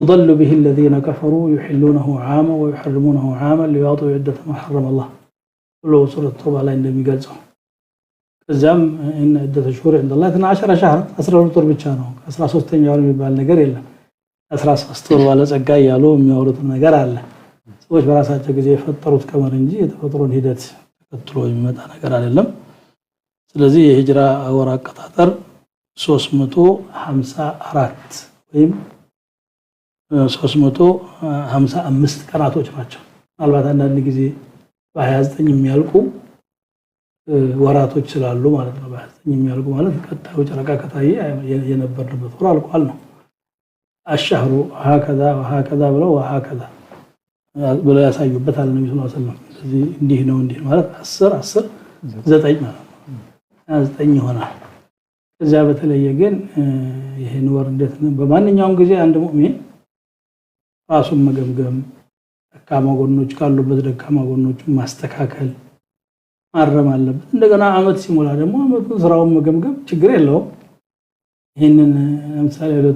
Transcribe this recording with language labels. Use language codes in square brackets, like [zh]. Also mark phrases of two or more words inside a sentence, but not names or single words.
[ar] يضل به الذين كفروا يحلونه عاما ويحرمونه عاما ليواطئوا عدة ما حرم الله ولو [am] سورة التوبة ላይ እንደሚገልጸው ከዛም [ar] ان عدة الشهور عند الله 12 شهر [am] 12 ወር ብቻ ነው 13ኛው ወር የሚባል ነገር የለም 13 ወር ባለጸጋ ያሉ የሚያወሩት ነገር አለ ሰዎች በራሳቸው ጊዜ የፈጠሩት ቀመር እንጂ የተፈጥሮን ሂደት ተከትሎ የሚመጣ ነገር አይደለም ስለዚህ የሂጅራ ወር አቆጣጠር 354 ወይም 355 ቀናቶች ናቸው ምናልባት አንዳንድ ጊዜ በ29 የሚያልቁ ወራቶች ስላሉ ማለት ነው በ29 የሚያልቁ ማለት ቀጣዩ ጨረቃ ከታየ የነበርንበት ወር አልቋል ነው [ar] الشهر هكذا وهكذا وهكذا [am] ብለው ያሳዩበታል ነብዩ [ar] صلى الله عليه [am] ወሰለም ስለዚህ እንዲህ ነው እንዲህ ማለት 10 9 ማለት 9 ይሆናል ከዛ በተለየ ግን ይሄን ወር እንዴት ነው በማንኛውም ጊዜ አንድ ሙእሚን ራሱን መገምገም ደካማ ጎኖች ካሉበት ደካማ ጎኖችን ማስተካከል ማረም አለበት እንደገና አመት ሲሞላ ደግሞ አመቱን ስራውን መገምገም ችግር የለውም ይሄንን ለምሳሌ